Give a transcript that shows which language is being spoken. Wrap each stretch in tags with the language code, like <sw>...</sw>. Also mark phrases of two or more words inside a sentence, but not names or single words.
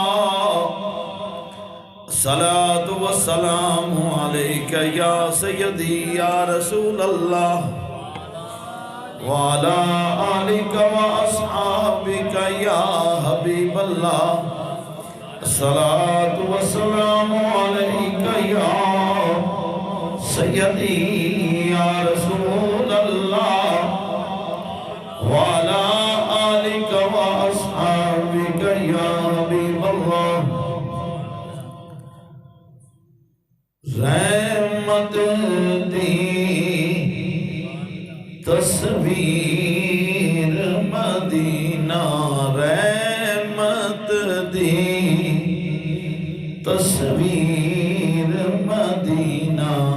<ar>الصلاة والسلام عليك يا سيدي يا رسول الله وعلى آلك وأصحابك يا حبيب الله الصلاة والسلام عليك يا سيدي يا رسول الله وعلى آلك وأصحابك يا حبيب الله</ar> <pa>رحمت دی تصویر مدینہ رحمت دی تصویر مدینہ</pa>